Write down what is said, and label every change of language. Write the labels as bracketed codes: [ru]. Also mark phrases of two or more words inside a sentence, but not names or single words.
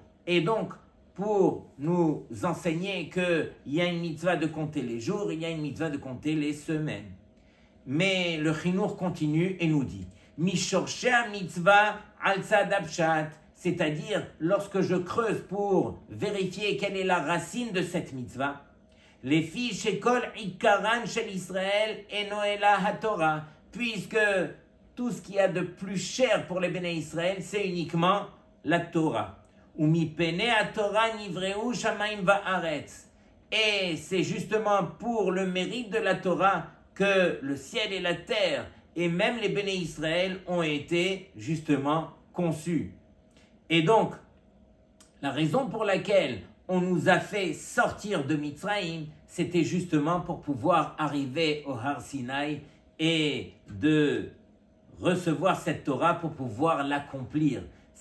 [fr] Et donc, pour nous enseigner qu'il y a une mitzvah de compter les jours, il y a une mitzvah de compter les semaines. Mais le Chinuch continue et nous dit [he] משרשי מצוה על צד הפשט, [fr] c'est-à-dire lorsque je creuse pour vérifier quelle est la racine de cette mitzvah, les filles [he] שכל עיקרן של ישראל אינו אלא התורה, [fr] puisque tout ce qu'il y a de plus cher pour les [he] בני ישראל, [fr] c'est uniquement la Torah. [he] ומפני התורה נבראו שמים וארץ. [fr] Et c'est justement pour le mérite de la Torah que le ciel et la terre et même les [he] בני ישראל [fr] ont été justement conçus. Et donc, la raison pour laquelle on nous a fait sortir de Mitzrayim, c'était justement pour pouvoir arriver au Har Sinaï et de recevoir cette Torah pour pouvoir l'accomplir.